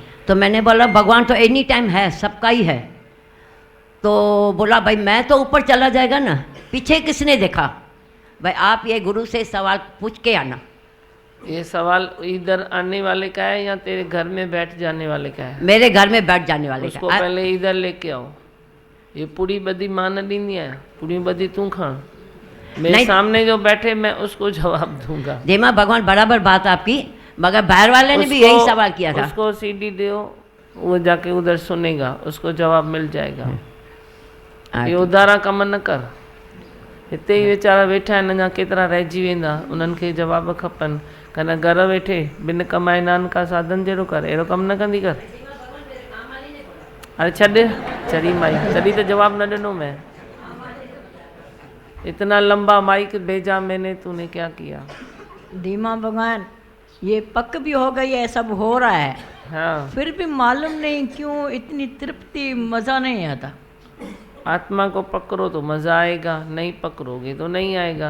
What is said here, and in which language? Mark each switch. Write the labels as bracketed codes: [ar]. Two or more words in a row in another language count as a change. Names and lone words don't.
[hi] तो मैंने बोला भगवान तो [en] any time [hi] है, सबका ही है। तो बोला भाई मैं तो ऊपर चला जाएगा ना, पीछे किसने देखा? भाई आप ये गुरु से सवाल पूछ के आना। ये सवाल इधर आने वाले का है या तेरे घर में बैठ जाने वाले का है? मेरे घर में बैठ जाने वाले उसको का। पहले इधर लेके आओ। ये पूरी बदी [sd] मां न ॾींदी [hi] है, पूरी बदी तू खा। मेरे सामने जो बैठे मैं उसको जवाब दूंगा। धीमा भगवान, बराबर बात आपकी, मगर बाहर वाले ने भी यही सवाल किया था। उसको सीडी दो, वो जाके उधर सुनेगा, उसको जवाब मिल जाएगा। ये उधारा कम न कर। [sd] हिते ही वीचारा वेठा आहिनि, अञा केतिरा रहिजी वेंदा, उन्हनि खे जवाब खपनि। कन घर वेठे बिन कमाए नानका साधन जहिड़ो कर, अहिड़ो कमु न कंदी कर। अरे छॾ चरी माई, तॾहिं त जवाब न ॾिनो मैं। [hi] इतना लंबा माइक भेजा मैंने, तूने क्या किया? धीमा भगवान, ये पक भी हो गई है, सब हो रहा है। हाँ। फिर भी मालूम नहीं क्यों इतनी तृप्ति, मज़ा नहीं आता। आत्मा को पकड़ो तो मज़ा आएगा, नहीं पकड़ोगे तो नहीं आएगा।